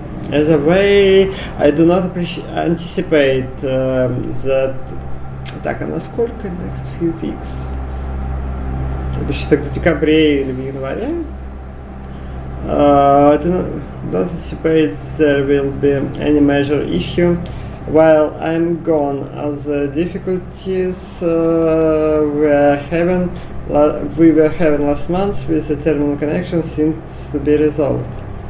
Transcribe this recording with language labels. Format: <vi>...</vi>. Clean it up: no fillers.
<en>As a way, I do not anticipate that.</en> <ru>Так, а насколько</ru> <en>next few weeks?</en> <ru>То бишь так в декабре или в январе?</ru> <en>I don't anticipate there will be any major issue while I'm gone, as the difficulties we were having last month with the terminal connection seems to be resolved.</en>